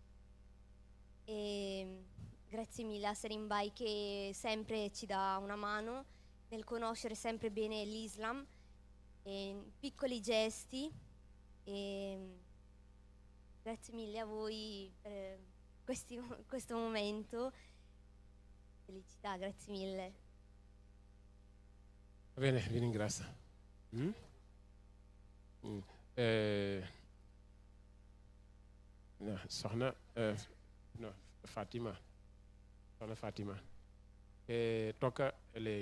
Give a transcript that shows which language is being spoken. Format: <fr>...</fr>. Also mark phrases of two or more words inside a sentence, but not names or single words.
<it>E grazie mille a Serin Bai che sempre ci dà una mano nel conoscere sempre bene l'Islam, piccoli gesti, e grazie mille a voi per questo momento. Felicità, grazie mille. Va bene, vi ringrazio. No, soxna no, Fatima. Soxna Fatima. Tocca lei.</it>